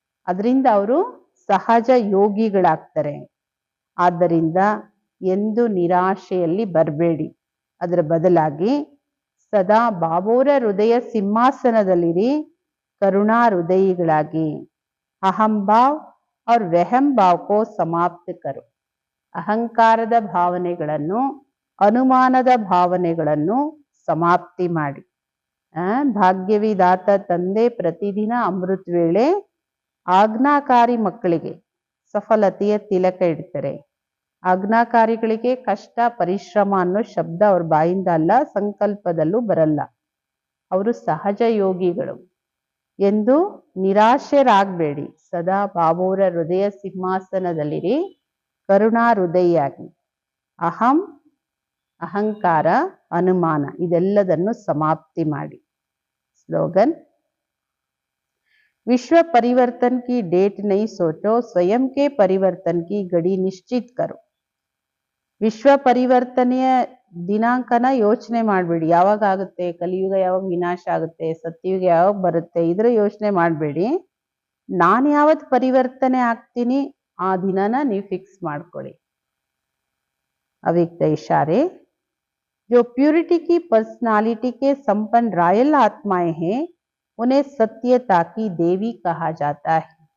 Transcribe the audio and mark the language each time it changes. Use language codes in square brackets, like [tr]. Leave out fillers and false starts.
[kn] ಅದರಿಂದ ಅವರು ಸಹಜ ಯೋಗಿಗಳಾಗ್ತಾರೆ. ಆದ್ದರಿಂದ ಎಂದು ನಿರಾಶೆಯಲ್ಲಿ ಬರಬೇಡಿ. ಅದರ ಬದಲಾಗಿ ಸದಾ ಬಾಬೋರ ಹೃದಯ ಸಿಂಹಾಸನದಲ್ಲಿರಿ, ಕರುಣಾ ಹೃದಯಿಗಳಾಗಿ. [hi] ಅಹಂಭಾವ್ और वहम भाव को समाप्त करो. [kn] ಅಹಂಕಾರದ ಭಾವನೆಗಳನ್ನು, ಅನುಮಾನದ ಭಾವನೆಗಳನ್ನು ಸಮಾಪ್ತಿ ಮಾಡಿ. ಭಾಗ್ಯವಿದಾತ ತಂದೆ ಪ್ರತಿದಿನ ಅಮೃತ ವೇಳೆ ಆಜ್ಞಾಕಾರಿ ಮಕ್ಕಳಿಗೆ ಸಫಲತೆಯ ತಿಲಕ ಇಡ್ತಾರೆ. ಆಜ್ಞಾಕಾರಿಗಳಿಗೆ ಕಷ್ಟ, ಪರಿಶ್ರಮ ಅನ್ನೋ ಶಬ್ದ ಅವ್ರ ಬಾಯಿಂದ ಅಲ್ಲ, ಸಂಕಲ್ಪದಲ್ಲೂ ಬರಲ್ಲ. ಅವರು ಸಹಜ ಯೋಗಿಗಳು. ಎಂದು ನಿರಾಶರಾಗಬೇಡಿ. ಸದಾ ಬಾಬೋರ ಹೃದಯ ಸಿಂಹಾಸನದಲ್ಲಿರಿ, ಕರುಣಾ ಹೃದಯಿಯಾಗಿ. ಅಹಂ, ಅಹಂಕಾರ, ಅನುಮಾನ ಇದೆಲ್ಲದನ್ನು ಸಮಾಪ್ತಿ ಮಾಡಿ. [hi] ಸ್ಲೋಗನ್: विश्व परिवर्तन की डेट नहीं सोचो, स्वयं के परिवर्तन की घड़ी निश्चित करो. [kn] ವಿಶ್ವ ಪರಿವರ್ತನೆಯ ದಿನಾಂಕನ ಯೋಚನೆ ಮಾಡಬೇಡಿ. ಯಾವಾಗ ಆಗುತ್ತೆ, ಕಲಿಯುಗ ಯಾವಾಗ ವಿನಾಶ ಆಗುತ್ತೆ, ಸತ್ಯಯುಗ ಯಾವಾಗ ಬರುತ್ತೆ, ಇದರ ಯೋಚನೆ ಮಾಡಬೇಡಿ. ನಾನು ಯಾವತ್ತು ಪರಿವರ್ತನೆ ಆಗ್ತೀನಿ ಆ ದಿನನ ನೀವು ಫಿಕ್ಸ್ ಮಾಡ್ಕೊಳ್ಳಿ. [hi] अव्यक्त इशारे: जो प्यूरिटी की पर्सनालिटी के संपन्न रॉयल आत्माएं हैं उन्हें सत्यता की देवी कहा जाता है.